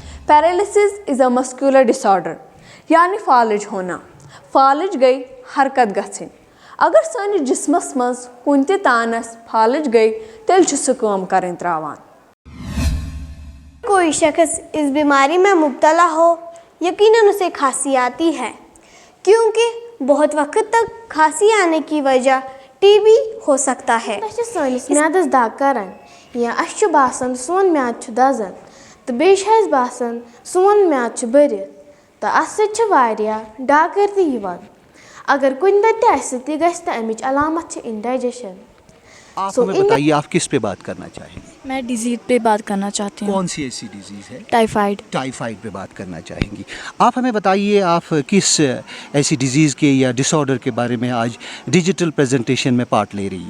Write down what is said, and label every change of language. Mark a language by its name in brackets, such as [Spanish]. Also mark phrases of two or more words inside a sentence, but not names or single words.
[English] paralysis is a muscular disorder [Urdu] یعنی فالج ہونا. [Kashmiri] فالج گئی حرکت گژھٕنۍ. اگر سٲنِس جسمس منٛز کُنہِ تہِ تانس فالج گئی تیٚلہِ چھُ سُہ کٲم کَرٕنۍ ترٛاوان. [Urdu] کوئی شخص اس بیماری میں مبتلا ہو یقیناً اسے کھانسی آتی ہے کیونکہ بہت وقت تک کھانسی آنے کی وجہ ٹی بی ہو سکتا ہے. [Kashmiri] سٲنِس میادس دگ کران یا اَسہِ چھُ باسان سون میادٕ چھُ دزان تہٕ بیٚیہِ چھُ اَسہِ باسان سون میادٕ چھُ بٔرِتھ تہٕ اَتھ سۭتۍ چھِ واریاہ ڈاکر تہِ یِوان. اگر کُنہِ دۄہ تہِ اَسہِ سۭتۍ یہِ گژھِ تہٕ اَمِچ علامت چھِ انڈائجیشن. [Urdu] آپ ہمیں بتائیے آپ کس پہ بات کرنا چاہیں گی؟ میں ڈیزیز پہ بات کرنا چاہتی ہوں. کون سی ایسی ڈیزیز ہے؟ ٹائیفائڈ. ٹائیفائڈ پہ بات کرنا چاہیں گی. آپ ہمیں بتائیے آپ کس ایسی ڈیزیز کے یا ڈس آرڈر کے بارے میں آج [English] digital presentation [Urdu] میں پارٹ لے رہی ہو؟